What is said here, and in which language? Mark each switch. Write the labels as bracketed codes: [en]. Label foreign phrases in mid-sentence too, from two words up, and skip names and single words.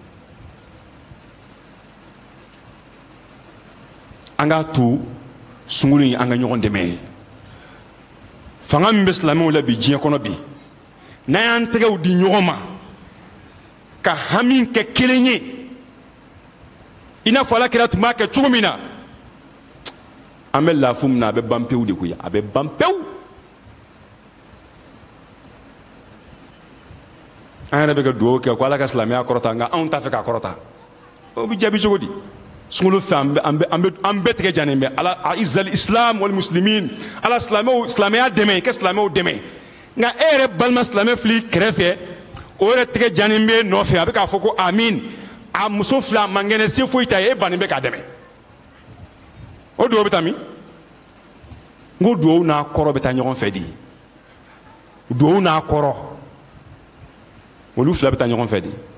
[bm] an k'a to sunkalo in an ka ɲɔgɔn dɛmɛ fanga min bɛ silamɛw la bi diɲɛ kɔnɔ bi n'an y'an tɛgɛw di ɲɔgɔn ma ka hami kɛ kelen ye i n'a fɔ alakira tun b'a kɛ cogo min na an bɛ lafiya min na a bɛ ban pewu de koyi a bɛ ban pewu an yɛrɛ bɛ ka dugawu kɛ ko ala ka silamɛya kɔrɔta nka anw t'a fɛ k'a kɔrɔta o bɛ jaabi cogo di sunkalo fɛ an bɛɛ tigɛ jannen bɛ ala [ar] أعز الإسلام والمسلمين [bm] ala silamɛya dɛmɛ ka silamɛw dɛmɛ nka e yɛrɛ balima silamɛ fili kɛrɛfɛ o yɛrɛ tigɛ jannen bɛ nɔfɛ a bɛ k'a fɔ ko amin a muso fila man kɛnɛ se foyi ta ye e bannen bɛ k'a dɛmɛ o dugawu bɛ taa min n ko dugawu n'a kɔrɔ bɛ taa ɲɔgɔn fɛ de dugawu n'a kɔrɔ olu fila bɛ taa ɲɔgɔn fɛ de